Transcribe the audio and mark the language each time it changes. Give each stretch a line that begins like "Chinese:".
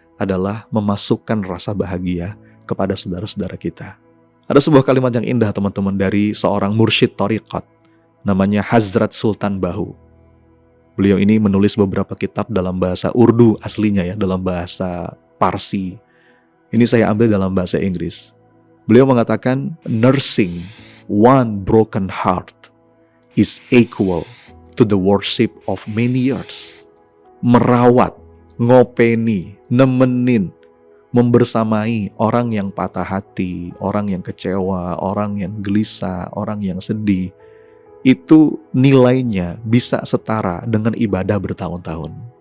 Indonesian: adalah memasukkan rasa bahagia kepada saudara-saudara kita. Ada sebuah kalimat yang indah teman-teman dari seorang mursyid thariqat, namanya Hazrat Sultan Bahu. Beliau ini menulis beberapa kitab dalam bahasa Urdu aslinya ya, dalam bahasa Parsi. Ini saya ambil dalam bahasa Inggris. Beliau mengatakan,
English: nursing one broken heart is equal to the worship of many years.
Indonesian: Merawat, ngopeni, nemenin, membersamai orang yang patah hati, orang yang kecewa, orang yang gelisah, orang yang sedih, itu nilainya bisa setara dengan ibadah bertahun-tahun.